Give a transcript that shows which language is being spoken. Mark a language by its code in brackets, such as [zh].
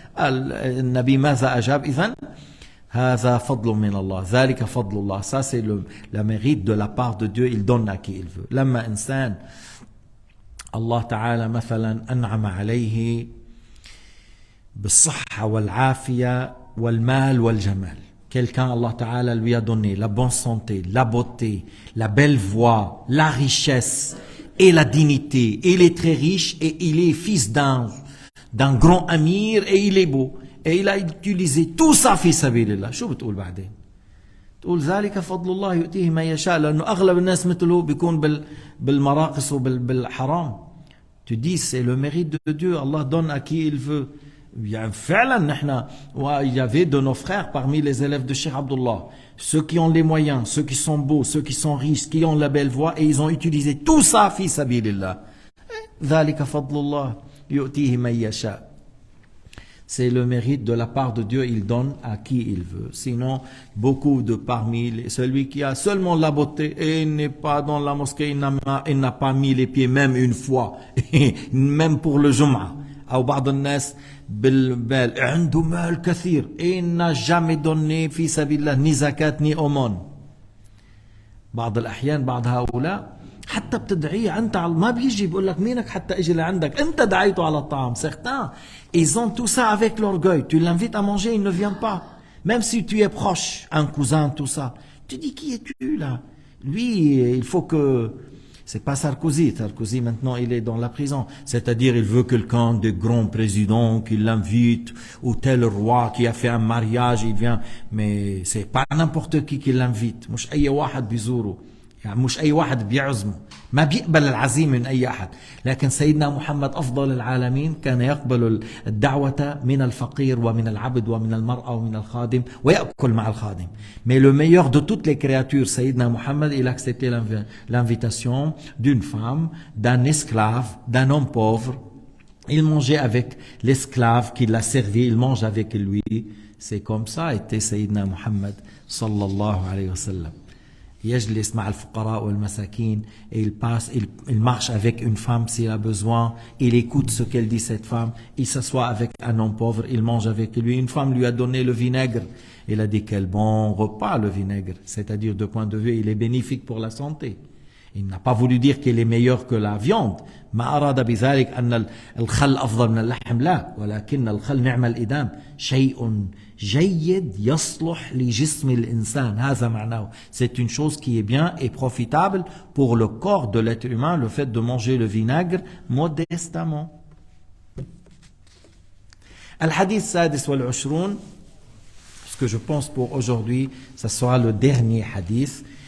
[ar] Nabi Maza Ajab, إذن هذا فضل من الله, ذلك فضل الله. [fr] Ça c'est le mérite de la part de Dieu. Il donne à qui il veut. [ar] لما إنسان الله تعالى مثلا أنعم عليه بالصحة والعافية والمال والجمال. [fr] Quelqu'un, Allah Ta'ala, lui a donné la bonne santé, la beauté, la belle voix, la richesse et la dignité. Il est très riche et il est fils d'un grand amir et il est beau. Et il a utilisé tout ça [ar] في سبيل الله. شو بتقول بعدين؟ تقول ذلك فضل الله يؤتيه من يشاء, لأنه أغلب الناس مثله بيكون بالمراقص وبالحرام. [fr] Tu dis, c'est le mérite de Dieu. Allah donne à qui il veut. Il y avait de nos frères parmi les élèves de Cheikh Abdullah, ceux qui ont les moyens, ceux qui sont beaux, ceux qui sont riches, qui ont la belle voix, et ils ont utilisé tout ça fi sabilillah. [ar] ذلك فضل الله يؤتيه من يشاء. [fr] C'est le mérite de la part de Dieu, il donne à qui il veut. Sinon, beaucoup de parmi celui qui a seulement la beauté et n'est pas dans la mosquée, il n'a pas mis les pieds même une fois, même pour le Jum'ah. [ar] أو بعض الناس بالبال عنده مال كثير, [fr] il n'a jamais donné [ar] في سبيل الله [fr] ni zakat ni aumône. [ar] بعض الأحيان بعض هؤلاء حتى بتدعيه أنت ما بيجي بيقول لك مينك حتى اجي لعندك, أنت دعيته على الطعام. [fr] Certains, ils ont tout ça avec l'orgueil. Tu l'invites à manger, il ne vient pas. Même si tu es proche, un cousin, tout ça. Tu dis, qui es-tu là? Lui, il faut que... C'est pas Sarkozy. Sarkozy, maintenant, il est dans la prison. C'est-à-dire, il veut quelqu'un de grand président qui l'invite, ou tel roi qui a fait un mariage, il vient. Mais c'est pas n'importe qui l'invite. [ar] مش أي واحد بيزوره. يعني مش أي واحد بيعزمه. ما بيقبل العزيمة من أي أحد. لكن سيدنا محمد أفضل العالمين كان يقبل الدعوة من الفقير ومن العبد ومن المرأة ومن الخادم ويأكل مع الخادم. [fr] Mais le meilleur de toutes les créatures, Sayyidina Muhammad, il a accepté l'invitation d'une femme, d'un esclave, d'un homme pauvre. Il mangeait avec l'esclave qui l'a servi, il mange avec lui. C'est comme ça était Sayyidina Muhammad sallallahu alayhi wa sallam. [ar] يجلس مع الفقراء والمساكين, [fr] et il marche avec une femme s'il a besoin, il écoute ce qu'elle dit cette femme, il s'assoit avec un homme pauvre, il mange avec lui. Une femme lui a donné le vinaigre, il a dit quel bon repas le vinaigre, c'est-à-dire de point de vue il est bénéfique pour la santé. Il n'a pas voulu dire qu'il est meilleur que la viande. [ar] ما أراد بذلك أن الخل أفضل من اللحم, لا, ولكن الخل نعم الإدام, شيء جيد يصلح لجسم الإنسان, هذا معناه. [fr] C'est une chose qui est bien et profitable pour le corps de l'être humain, le fait de manger le vinaigre modestement. [ar] الحديث السادس والعشرون, [fr] ce que je pense pour aujourd'hui, ça sera le dernier hadith.